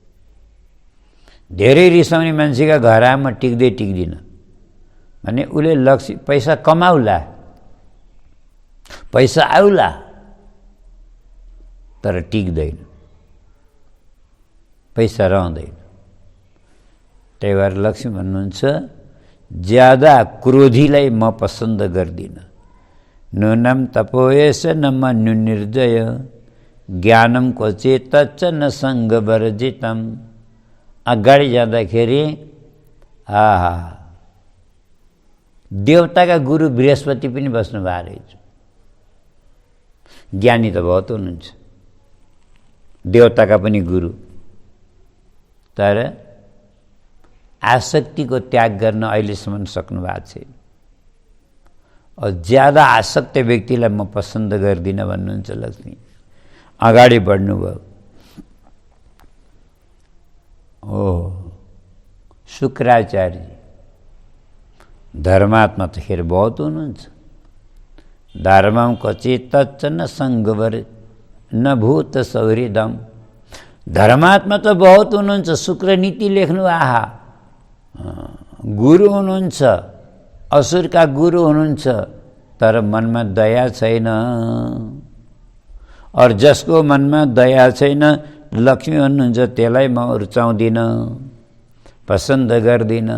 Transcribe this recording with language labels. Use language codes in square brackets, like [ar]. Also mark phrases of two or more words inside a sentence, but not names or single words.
[ne] धेरै रिसाउने मान्छेका घर आमा टिक्दिनँ भने उसले लक्ष्मी पैसा कमाउला, पैसा आउला, तर टिक्दैन, पैसा रहँदैन। त्यही भएर लक्ष्मी भन्नुहुन्छ, ज्यादा क्रोधीलाई म पसन्द गर्दिनँ। [sa] नूनं तपोयस्य न मन्यु निर्जय, ज्ञानम क्वचेतच्च न सङ्गवर्जितम। [ne] अगाडि जाँदाखेरि आहा, देवताका गुरु बृहस्पति पनि बस्नु भएको रहेछ। ज्ञानी त बहुत हुनुहुन्छ, देवताका पनि गुरु, तर आसक्तिको त्याग गर्न अहिलेसम्म सक्नु भएको छैन। ज्यादा आसक्त व्यक्तिलाई म पसन्द गर्दिनँ भन्नुहुन्छ लक्ष्मी। अगाडि बढ्नुभयो। शुक्राचार्य धर्मात्मा त खेर बहुत हुनुहुन्छ। [sa] धर्मम क्वचित न सङ्गवर न भूत सौहृदम। [ne] धर्मात्मा त बहुत हुनुहुन्छ, शुक्र नीति लेख्नु, आहा गुरु हुनुहुन्छ, असुरका गुरु हुनुहुन्छ, तर मनमा दया छैन। और जसको मनमा दया छैन, लक्ष्मी हुनुहुन्छ, त्यसलाई म रुचाउँदिनँ, पसन्द गर्दिनँ।